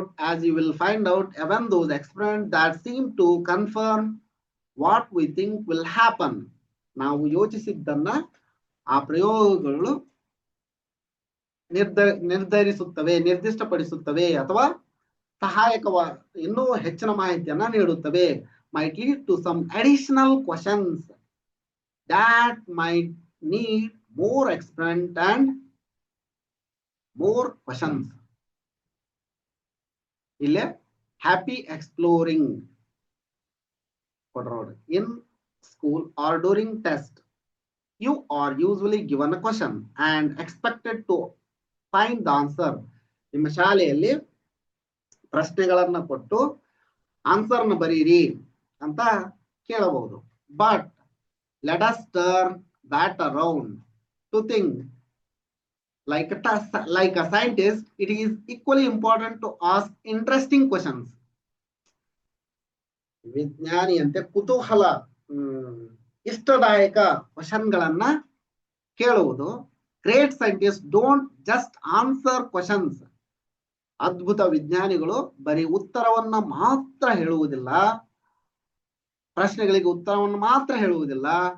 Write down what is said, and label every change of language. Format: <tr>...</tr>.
<en>as you will find out even those experiments that seem to confirm what we think will happen.</en> <kn>ನಾವು ಯೋಚಿಸಿದ್ದನ್ನ ಆ ಪ್ರಯೋಗಗಳು ನಿರ್ಧರಿಸುತ್ತವೆ, ನಿರ್ದಿಷ್ಟಪಡಿಸುತ್ತವೆ ಅಥವಾ ಸಹಾಯಕವ ಇನ್ನೂ ಹೆಚ್ಚಿನ ಮಾಹಿತಿಯನ್ನ ನೀಡುತ್ತವೆ.</kn> <en>might lead to some additional questions that might need more experiment and more questions.</en> <kn>ಇಲ್ಲೇ</kn> <en>happy exploring. In school or during test, you are usually given a question and expected to find the answer.</en> <kn>ನಿಮ್ಮ ಶಾಲೆಯಲ್ಲಿ ಪ್ರಶ್ನೆಗಳನ್ನ ಕೊಟ್ಟು ಆನ್ಸರ್ನ ಬರೀರಿ ಅಂತ ಕೇಳಬಹುದು.</kn> <en>But let us turn that around to think like a scientist. It is equally important to ask interesting questions.</en> <kn>ವಿಜ್ಞಾನಿಯಂತೆ ಕುತೂಹಲ ಇಷ್ಟದಾಯಕ ಕ್ವಶನ್ಗಳನ್ನ ಕೇಳುವುದು.</kn> <en>Great scientist don't just answer questions.</en> <kn>ಅದ್ಭುತ ವಿಜ್ಞಾನಿಗಳು ಬರೀ ಉತ್ತರವನ್ನ ಮಾತ್ರ ಹೇಳುವುದಿಲ್ಲ, ಪ್ರಶ್ನೆಗಳಿಗೆ ಉತ್ತರವನ್ನು ಮಾತ್ರ ಹೇಳುವುದಿಲ್ಲ.</kn>